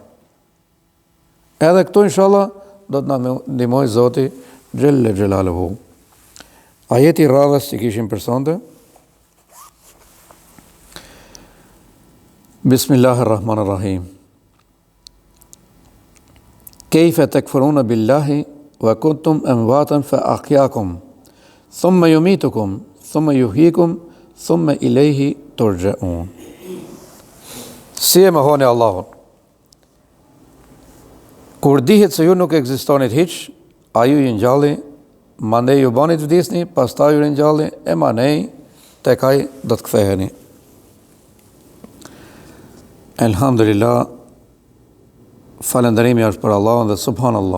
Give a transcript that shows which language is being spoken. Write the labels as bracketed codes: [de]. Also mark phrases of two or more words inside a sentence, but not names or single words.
[sq] Edhe këtu inshallah do të na ndihmojë Zoti [ar] جل جلاله. [sq] Ajeti radhës që kishim për sonte. Bismillahirrahmanirrahim. [ar] كيف تكفرون بالله وكنتم أمواتا فأحياكم ثم يميتكم ثم يحييكم ثم إليه ترجعون. [sq] Si e mohoni Allahun? Kur dihet se ju nuk ekzistonit hiç, a ju i ngjalli, mandej ju bani të vdesni, pastaj ju ringjalli, e mandej tek ai do të ktheheni. Elhamdulillah, falënderimi është për Allahun dhe subhanallah.